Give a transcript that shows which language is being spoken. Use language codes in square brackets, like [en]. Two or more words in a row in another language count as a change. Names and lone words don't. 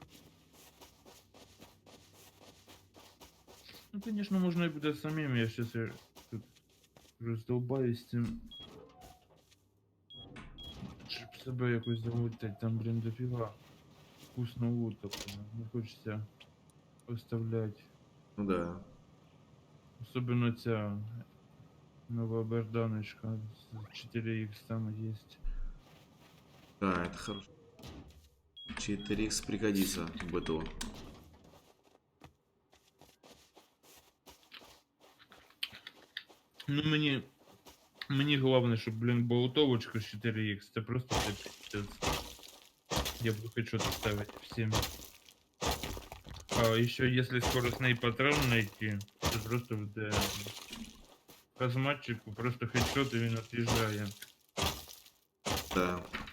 [ru] Ну, конечно, можно и будет самим. Я сейчас тут раздолбаюсь цим. [uk] Щоб себе якось замутить. [ru] Там, блин, дофіга вкусного лута. [uk] Не хочеться оставлять. [ru] Ну да. Особенно [uk] ця нова [ru] берданочка з 4х там есть. Да, это хорошо. 4х пригодится в быту. [uk] Ну мені головне, щоб, блін, болтовочка з 4х, це просто пиздец. [ru] Я буду хоть что-то ставить всем. А еще если скоростный патрон найти, то просто в казматчику просто хедшот и він отъезжает. Да.